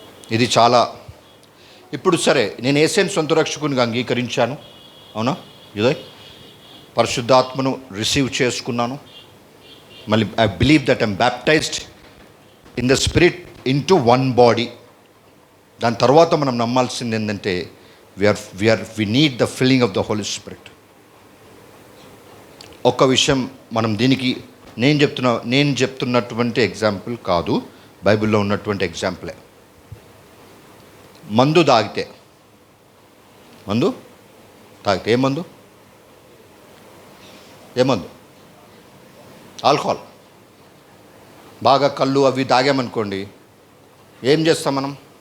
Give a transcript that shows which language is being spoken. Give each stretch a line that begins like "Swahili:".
Telugu: ఇది చాలా ఇప్పుడు సరే, నేను యేసయ్యను సొంత రక్షకునిగా అంగీకరించాను, అవునా? ఇదే పరిశుద్ధాత్మను రిసీవ్ చేసుకున్నాను.
English: మళ్ళీ I believe that I'm baptized in the spirit into one body.
Telugu: దాని తర్వాత మనం నమ్మాల్సింది ఏంటంటే
English: we need the filling of the Holy Spirit.
Telugu: ఒక విషయం మనం దీనికి నేను చెప్తున్నటువంటి ఎగ్జాంపుల్ కాదు, బైబిల్లో ఉన్నటువంటి ఎగ్జాంపులే. మందు తాగితే ఏ మందు ఆల్కహాల్, బాగా కళ్ళు అవి తాగామనుకోండి, ఏం చేస్తాం మనం?